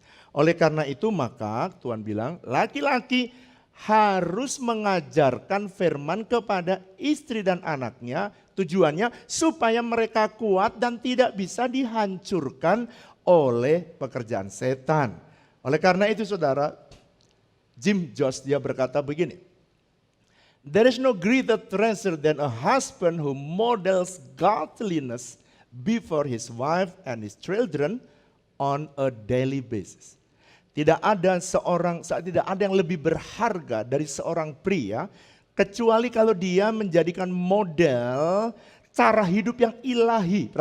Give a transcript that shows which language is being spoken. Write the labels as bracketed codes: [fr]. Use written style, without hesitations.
[id] Oleh karena itu maka Tuhan bilang laki-laki harus mengajarkan firman kepada istri dan anaknya. Tujuannya supaya mereka kuat dan tidak bisa dihancurkan oleh pekerjaan setan. Oleh karena itu saudara, Jim Jones dia berkata begini. [en] There is no greater treasure than a husband who models godliness before his wife and his children on a daily basis. [id] Tidak ada yang lebih berharga dari seorang pria kecuali kalau dia menjadikan model cara hidup yang ilahi.